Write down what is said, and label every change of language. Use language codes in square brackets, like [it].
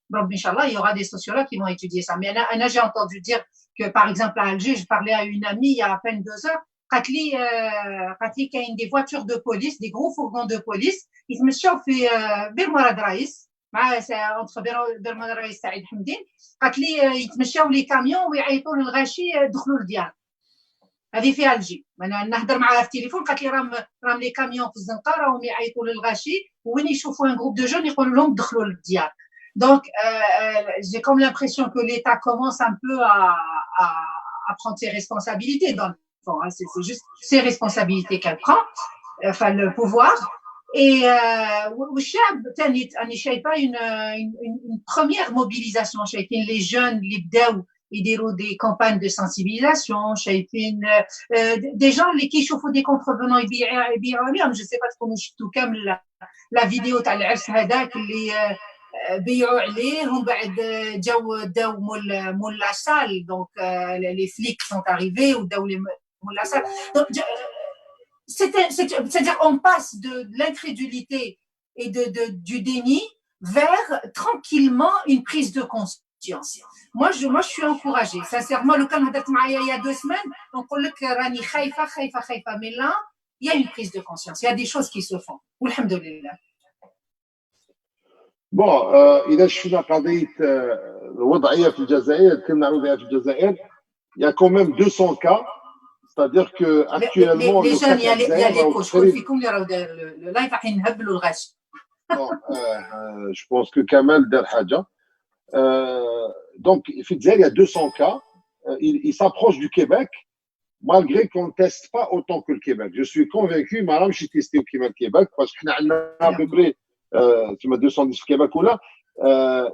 [fr] Bon, Inch'Allah, il y aura des sociologues qui vont étudier ça. Mais là, j'ai entendu dire que, par exemple, à Alger, je parlais à une amie il y a à peine 2 heures, qu'il y a des voitures de police, des gros fourgons de police, ils se mettent Bir Morad Raïs, entre Bir Morad Raïs et Saïd Hamdin, ils se mettent les camions [ar] ويعيطوا للغاشي دخلوا للديار. هذه في ألجي. أنا نهضر معها في التليفون، قالت لي راهم لي كاميون في الزنقة راهم يعيطوا للغاشي، وين يشوفوا [fr] un groupe de jeunes [ar] يقولوا لهم دخلوا للديار. [fr] Donc, j'ai comme l'impression que l'État commence un peu à prendre ses responsabilités dans le fond. Hein. C'est juste ses responsabilités qu'elle prend, enfin le pouvoir. [ar] والشعب ثاني أنا شايفة [fr] une première mobilisation [ar] شايفين [fr] les jeunes [ar] اللي بداوا يديروا [fr] des campagnes de sensibilisation [ar] شايفين [fr] des gens [ar] اللي كيشوفوا [fr] des contrevenants [ar] يبيعوا عليهم [fr] je sais pas [ar] تكونوا شفتوا كامل لا فيديو تاع العرس هذاك اللي بيعوا عليه ومن بعد جاو داو مول لا سال دونك لي فليك [fr] sont arrivés [ar] وداو مول لا سال دونك [fr] c'est-à-dire on passe de l'incrédulité et du déni vers tranquillement une prise de conscience. Moi, je suis encouragée. Sincèrement, le cas il y a 2 semaines, on dit que [ar] rani khaifa, [fr] mais là, il y a une prise de conscience. Il y a des choses qui se font. Alhamdulillah. [ar] Bon, إذا شفنا قضية الوضعية في الجزائر كنا نعرضها في الجزائر [fr] il y a quand même 200 cas. C'est-à-dire que actuellement les jeunes, il y a l'écho. [ar] شكون فيكم اللي راهو داير اللايف راح نهبلوا الغش. [fr] Je pense que Kamel [ar] دار حاجة. [fr] Donc, [ar] في الجزائر [fr] il y a 200 cas. Il s'approche du Québec, malgré qu'on ne teste pas autant que le Québec. Je suis convaincu, madame, j'ai testé au Québec, parce qu'on a à peu près 210 au Québec ou là.